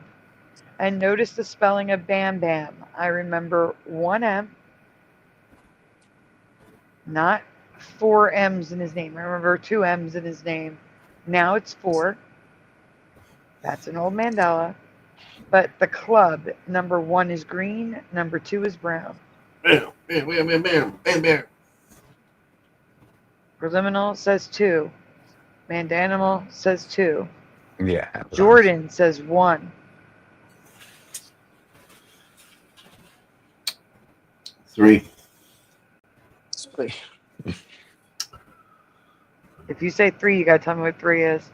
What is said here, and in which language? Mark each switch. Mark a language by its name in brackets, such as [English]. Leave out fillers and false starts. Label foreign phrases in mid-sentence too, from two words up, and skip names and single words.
[English] And notice the spelling of Bam Bam. I remember 1 M, not 4 M's in his name. I remember 2 M's in his name. Now it's 4. That's an old Mandela. But the club, number 1 is green, number 2 is brown. Bam, bam, bam, bam, bam, bam, bam. Preliminal says 2. Mandanimal says 2. Yeah. Jordan says 1. 3. If you say 3, you gotta tell me what 3 is.